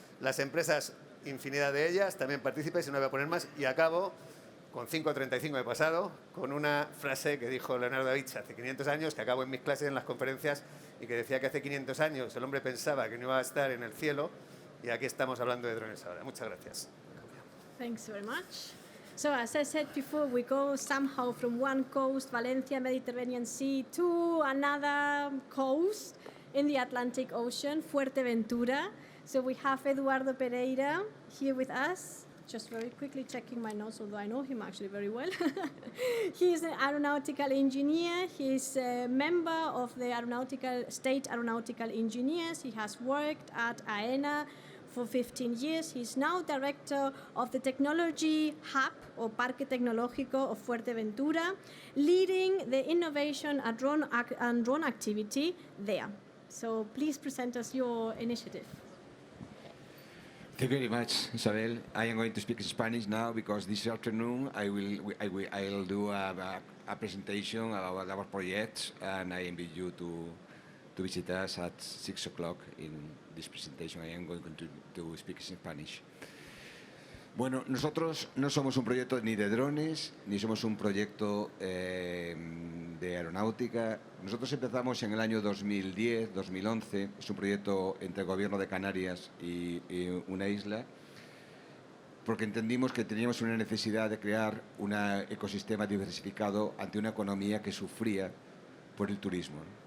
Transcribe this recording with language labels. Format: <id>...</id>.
<es>Las empresas, infinidad de ellas, también participan, y no voy a poner más, y acabo con 5:35 de pasado, con una frase que dijo Leonardo da Vinci hace 500 años, que acabo en mis clases, en las conferencias, y que decía que hace 500 años el hombre pensaba que no iba a estar en el cielo, y aquí estamos hablando de drones ahora. Muchas gracias.</es> <en>Thanks very much. So as I said before, we go somehow from one coast, Valencia, Mediterranean Sea, to another coast in the Atlantic Ocean, Fuerteventura. So we have Eduardo Pereira here with us. just very quickly checking my notes, although I know him actually very well. He is an aeronautical engineer. He's a member of the State Aeronautical Engineers. He has worked at AENA for 15 years. He's now director of the Technology Hub, or Parque Tecnológico of Fuerteventura, leading the innovation and drone activity there. So please present us your initiative. Thank you very much, Isabel. I am going to speak Spanish now because this afternoon I'll do a presentation about our projects, and I invite you to visit us at 6 o'clock in this presentation. I am going to speak in Spanish.</en> <es>Bueno, nosotros no somos un proyecto ni de drones, ni somos un proyecto de aeronáutica. Nosotros empezamos en el año 2010, 2011. Es un proyecto entre el Gobierno de Canarias y una isla, porque entendimos que teníamos una necesidad de crear un ecosistema diversificado ante una economía que sufría por el turismo.</es>